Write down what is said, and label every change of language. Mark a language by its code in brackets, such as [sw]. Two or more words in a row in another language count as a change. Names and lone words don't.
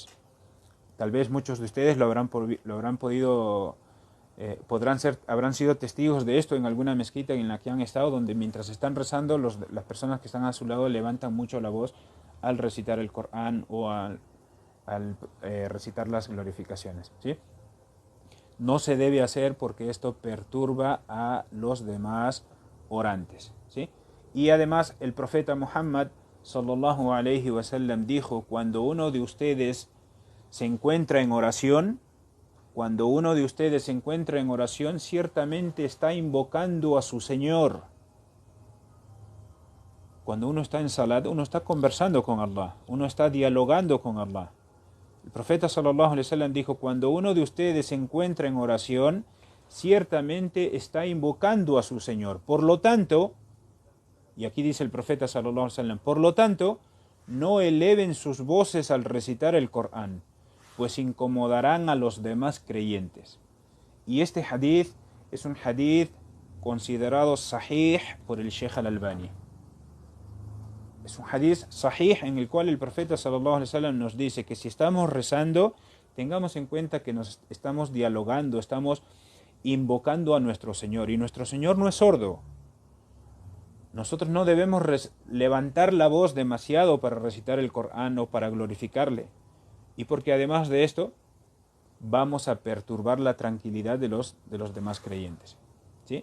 [es] Tal vez muchos de ustedes habrán sido testigos de esto en alguna mezquita en la que han estado, donde mientras están rezando, las personas que están a su lado levantan mucho la voz al recitar el Corán o al recitar las glorificaciones, ¿sí? no se debe hacer porque esto perturba a los demás orantes, ¿sí? Y además el profeta Muhammad [ar] صلى الله عليه وسلم [es] dijo: cuando uno de ustedes se encuentra en oración, ciertamente está invocando a su Señor. Cuando uno está en salat, uno está conversando con Allah, uno está dialogando con Allah. El profeta [ar] صلى الله عليه وسلم [es] dijo: cuando uno de ustedes se encuentra en oración, ciertamente está invocando a su Señor. Por lo tanto, y aquí dice el profeta [ar] صلى الله عليه وسلم, [es] por lo tanto, no eleven sus voces al recitar el Corán, pues incomodarán a los demás creyentes. Y este hadith es un hadith considerado sahih por el Sheikh al-Albani. Es un hadith sahih en el cual el profeta [ar] صلى الله عليه وسلم [es] nos dice que si estamos rezando, tengamos en cuenta que nos estamos dialogando, estamos invocando a nuestro Señor, y nuestro Señor no es sordo. Nosotros no debemos levantar la voz demasiado para recitar el Corán o para glorificarle, y porque además de esto vamos a perturbar la tranquilidad de los demás creyentes, ¿sí?